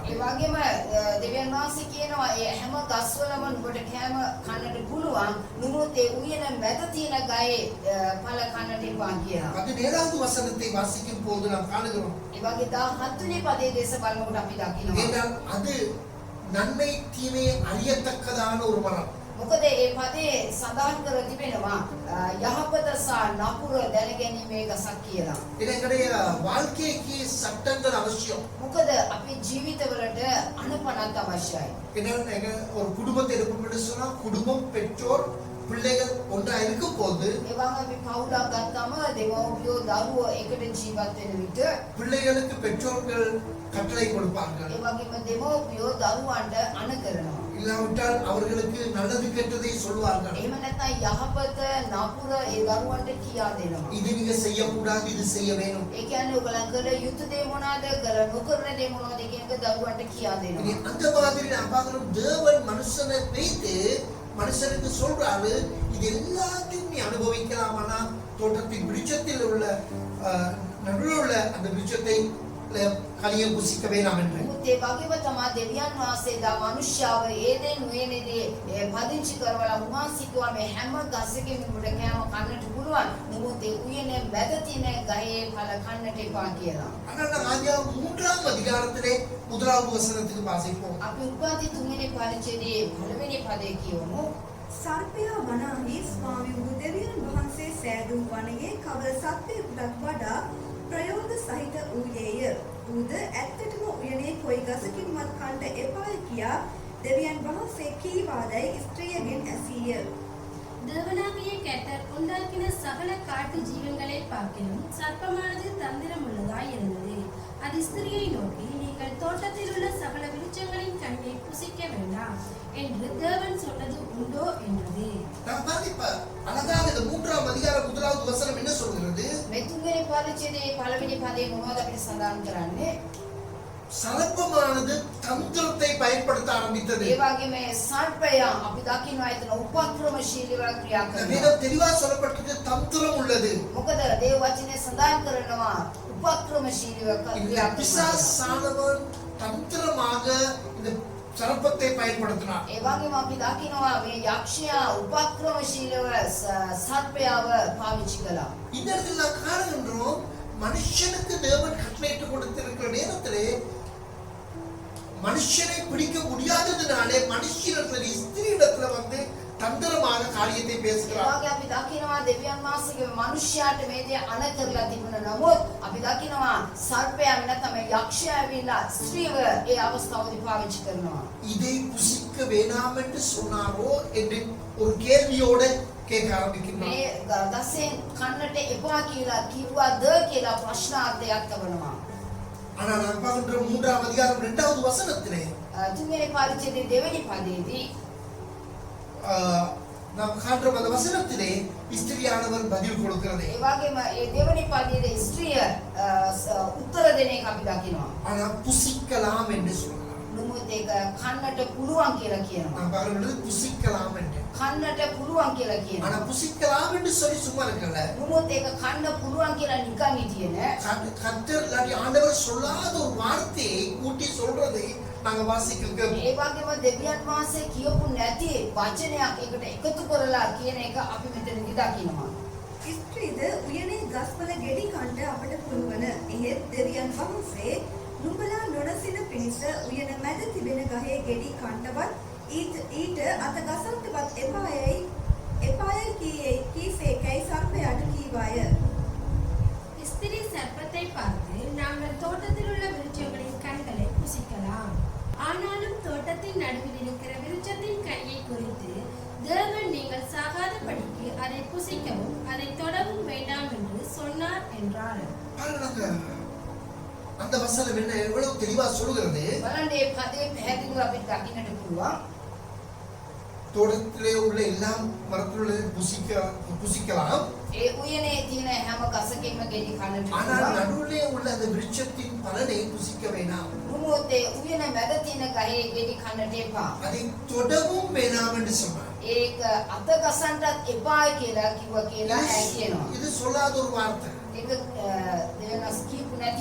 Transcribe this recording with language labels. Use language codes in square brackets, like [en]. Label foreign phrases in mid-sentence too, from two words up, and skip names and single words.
[si] ඒ වගේම දෙවියන් වහන්සේ කියනවා ඒ හැම ගස්වලම නුඹට කෑම කන්නට පුළුවන් නුඹත් ඒ උයන මැද තියෙන ගහේ ඵල කන්නට එපා කියලා. [ta] 17வது வசனத்தை வாசிக்கும் போது நாம் காணுகிறோம். [si] ඒ වගේ 17 වෙනි පදයේ දේශ බලනකොට අපි දකිනවා. [ta] ஏனென்றால் அது நன்மை தீமையை அறியத்தக்கதான ஒரு மரம். [si] මොකද ඒ පදේ සඳහන් කර තිබෙනවා යහපත සහ නපුර දැනගැනීමේ ගසක් කියලා. [ta] இது எங்களுடைய வாழ்க்கைக்கு சட்டங்கள் அவசியம். [si] මොකද අපේ ජීවිතවලට අනුපනත් අවශ්‍යයි. [ta] ஏன்னா ஒரு குடும்பத்தை எடுக்கும் சொன்னா குடும்பம் பெற்றோர் பிள்ளைகள் ஒன்றா இருக்கும் போது [si] ඒ වගේම අපි පවුලක් ගත්තාම දෙමව්පියෝ දරුවෝ එකට ජීවත් වෙන විට [ta] பிள்ளைகளுக்கு பெற்றோர்கள் கட்டளை கொடுப்பார்கள். [si] ඒ වගේම දෙමව්පියෝ දරුවන්ට අණ කරනවා. [ta] இல்லாவிட்டால் அவர்களுக்கு நல்லது கெட்டதை சொல்வார்கள். [si] එහෙම නැත්නම් යහපත නපුර ඒ දරුවන්ට කියා දෙනවා. [ta] இது நீங்க செய்யக்கூடாது, இது செய்ய வேணும். [si] ඒ කියන්නේ ඔයගලන් කළ යුතු දේ මොනවාද කර නොකරන දේ මොනවාද කියන එක දරුවන්ට කියා [ta] இது [si] දෙනවා. [ta] அந்த மாதிரி நான் பார்க்கிறோம். தேவன் மனுஷனை வைத்து மனுஷனுக்கு சொல்றாரு இது எல்லாத்தையும் நீ அனுபவிக்கலாமானா தோட்டத்தின் விருட்சத்தில் உள்ள நடுவில் உள்ள அந்த விருட்சத்தை கனியை புசிக்க வேண்டாம் என்று. [si] මුත් ඒ වගේම තමයි දෙවියන් වහන්සේලා මනුෂ්‍යව ඒදෙන් උයනේදී පදිංචි කරවලා උන්වහන්සේ කිව්වා මේ හැම ගසකින් උඹට කෑම කන්නට පුළුවන්. නමුත් ඒ උයනේ මැද තියෙන ගහේ ඵල කන්නට එපා කියලා. [ta] ஆனால் நாம் ஆதியாகமம் 3ஆம் அதிகாரத்திலே 1வது வசனத்துக்கு வாசிப்போம். [si] අපි උපාධි 3 වෙනි පරිච්ඡේදයේ 1 වෙනි පදේ කියවමු. සර්පයා වනාහි ස්වාමි වූ දෙවියන් වහන්සේ සෑදූ වනයේ කවර සත්වයෙකුටත් වඩා ප්‍රයෝග සහිත වූයේය. ඌද ඇත්තටම උයනේ කොයි ගසකින්වත් කන්ට එපාය කියා දෙවියන් වහන්සේ කීවාදයි ස්ත්‍රියගෙන් ඇසීය. [ta] தேவனாகிய கர்த்தர் உண்டாக்கின சகல காட்டு ஜீவன்களை பார்க்கிலும் சர்ப்பமானது தந்திரமுள்ளதாய் இருந்தது. அது ஸ்திரியை நோக்கி, நீங்கள் தோட்டத்தில் உள்ள சகல விருட்சங்களின் கனியை புசிக்க வேண்டாம் என்று தேவன் சொன்னது உண்டோ என்றது. நாம் பாதிப்ப அழகாக இந்த 3ஆம் அதிகாரம் 1வது வசனம் என்ன சொல்கிறது? [si] මේ 3 වෙනි පරිච්ඡේදයේ 1 වෙනි පදේ මොනවද අපිට සඳහන් කරන්නේ? [ta] சர்ப்பமானது தந்திரத்தை பயன்படுத்த ஆரம்பித்தது. [si] ඒ වගේම සර්පයා අපි දකිනවා එතන උපක්‍රමශීලීව ක්‍රියා කරනවා. [ta] வேதம் தெளிவா சொல்லப்பட்டிருக்கு தந்திரம் உள்ளது. [si] මොකද දේව වචනේ සඳහන් කරනවා උපක්‍රමශීලීව [ta] இந்த [si] ක්‍රියා කරනවා. [ta] பிசாசானவன் தந்திரமாக இந்த சர்ப்பத்தை பயன்படுத்தினார். [si] ඒ වගේම අපි දකිනවා මේ යක්ෂයා උපක්‍රමශීලීව සර්පයාව පාවිච්චි කළා. [ta] இந்த இடத்துல நான் காணுகின்றோம் மனுஷனுக்கு தேவன் கட்டளையிட்டு கொடுத்திருக்கிற நேரத்திலே மனுஷனை பிடிக்க முடியாததுனாலே மனுஷனிடத்துல ஸ்திரீயிடத்துல வந்து தந்திரமாக காரியத்தை [si] ඒ [ta] பேசுகிறார். [si] වගේ අපි දකිනවා දෙවියන් වහන්සේගේ මනුෂ්‍යයාට මේ දේ අණ කරලා තිබුණා. නමුත් අපි දකිනවා සර්පයා නැත්නම් යක්ෂයා ඇවිල්ලා ස්ත්‍රීව ඒ අවස්ථාවේදී පාවිච්චි කරනවා. [ta] இதை புசிக்க வேண்டாம் என்று சொன்னாரோ என்று ஒரு கேள்வியோட கேட்க ஆரம்பிக்கின்றார். [si] මේ ගසෙන් කන්නට එපා කියලා කිව්වද කියලා ප්‍රශ්නාර්ථයක් තබනවා. [ta] ஆனால் நான் பார்க்கின்ற 3ஆம் அதிகாரம் 2வது வசனத்திலே [si] තුන්වෙනි පරිච්ඡේදයේ දෙවෙනි පදයේදී [ta] நாம் காண்ற அந்த வசனத்திலே ஸ்திரியானவர் பதில் கொடுக்கிறது. [si] ඒ වගේම ඒ දෙවෙනි පදයේ ස්ත්‍රිය උත්තර දෙන එක අපි දකිනවා. [ta] ஆனா புசிக்கலாம் என்று சொல்றார். [si] නමුත් ඒක කන්නට පුළුවන් කියලා කියනවා. [ta] நான் பார்க்கிறது புசிக்கலாம் என்று. [si] කන්නට පුළුවන් කියලා [ta] ஆனா [si] කියනවා. [ta] புசிக்கலாம் என்று சொல்லி சும்மா இருக்கல. [si] නමුත් ඒක කන්න පුළුවන් කියලා නිකන් හිටියේ නෑ. [ta] கர்த்தர் இல்லாட்டி ஆண்டவர் சொல்லாத ஒரு வார்த்தையை கூட்டி சொல்றதை நாங்க வாசிக்கிறோம். [si] ඒ වගේම දෙවියන් වහන්සේ කියපු නැති වචනයක් එකට එකතු කරලා කියන එක අපි මෙතනදී දකිනවා. ස්ත්‍රීද උයනේ ගස්වල ගෙඩි කන්ට අපට පුළුවන. එහෙත් දෙවියන් වහන්සේ නුඹලා නොනසින පිණිස උයන මැද තිබෙන ගහේ ගෙඩි කන්ටවත් ඊට අත ගසන්නවත් එපායයි කීසේකයි සර්පයාට කීවාය. [ta] ஸ்திரீ சர்ப்பத்தை பார்த்து, நாங்கள் தோட்டத்தில் உள்ள விருட்சங்களின் கனிகளை புசிக்கலாம். ஆனாலும் தோட்டத்தின் நடுவில் இருக்கிற விருட்சத்தின் கனியை குறித்து தேவன் நீங்கள் சாகாதபடிக்கு அதை புசிக்கவும் அதை தொடவும் வேண்டாம் என்று சொன்னார் என்றார். பாருங்க அந்த வசனம் என்ன எவ்வளவு தெளிவா சொல்கிறது. [si] බලන්න මේ පදේ පැහැදිලිව අපිට දකින්නට පුළුවන්. [ta] தோட்டத்திலே உள்ள எல்லா மரத்திலுள்ள புசிக்கலாம். [si] ඒ උයනේ තියෙන හැම ගසකින්ම ගෙඩි කන්නට [ta] ஆனால் [si] පුළුවන්. [ta] நடுவிலே உள்ள அந்த விருட்சத்தின் பலனை புசிக்க வேண்டாம். [si] නමුත් ඒ උයන මැද තියෙන ගහේ ගෙඩි කන්නට එපා. [ta] அதை தொடவும் வேண்டாம் என்று சொன்னார். [si] ඒක අත ගසන්නත් එපායි කියලා කිව්වා කියලා ඈ කියනවා. [ta] இது சொல்லாத ஒரு வார்த்தை. [si] ඒක දෙවනස් කියපු නැති